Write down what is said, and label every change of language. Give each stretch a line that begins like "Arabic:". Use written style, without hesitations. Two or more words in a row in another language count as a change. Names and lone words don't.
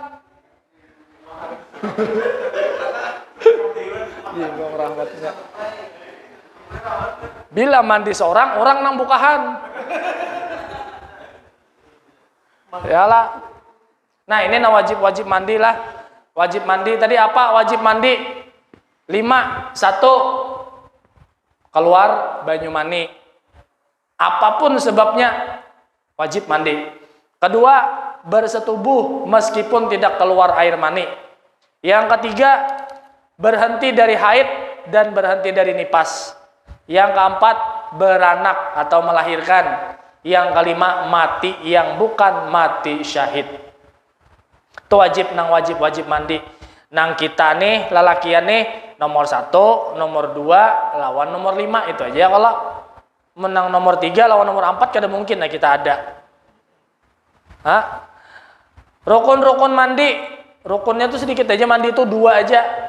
Banjar: Bila mandi seorang, orang nang bukahan. Yalah.
Indonesian: Nah, ini wajib mandi lah. Wajib mandi tadi apa? Wajib mandi 5. 1.
Banjar: Keluar banyu mani.
Indonesian: Apapun sebabnya wajib mandi. Kedua, bersetubuh meskipun tidak keluar air mani. Yang ketiga, berhenti dari haid dan berhenti dari nipas. Yang keempat, beranak atau melahirkan. Yang kelima, mati yang bukan mati syahid. Itu wajib mandi.
Banjar: Nang kita nih, lelakian nih, nomor 1, nomor 2, lawan nomor 5.
Indonesian: Itu aja.
Banjar: Kalau menang nomor 3, lawan nomor 4, kada mungkin lah kita ada. Hah?
Indonesian: Rukun-rukun mandi, rukunnya tuh sedikit aja, mandi itu 2 aja.